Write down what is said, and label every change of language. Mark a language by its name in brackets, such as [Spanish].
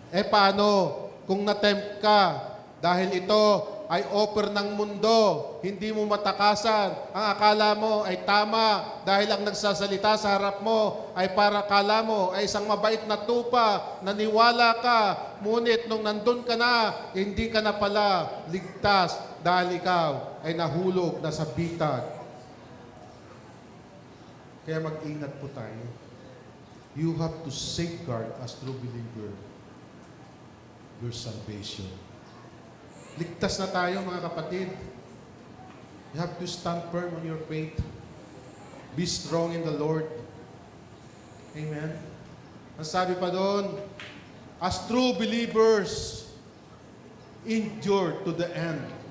[Filipino] Paano kung natempt ka dahil ito ay offer ng mundo, hindi mo matakasan, ang akala mo ay tama dahil ang nagsasalita sa harap mo ay para akala mo ay isang mabait na tupa, naniwala ka, ngunit nung nandun ka na, hindi ka na pala ligtas dahil ikaw ay nahulog na sa bitag. Kaya mag-ingat po tayo. [English] You have to safeguard as true believer your salvation. [Filipino] Ligtas na tayo, mga kapatid. [English] You have to stand firm on your faith. Be strong in the Lord. Amen. [Filipino] Ang sabi pa doon, [English] as true believers, endure to the end.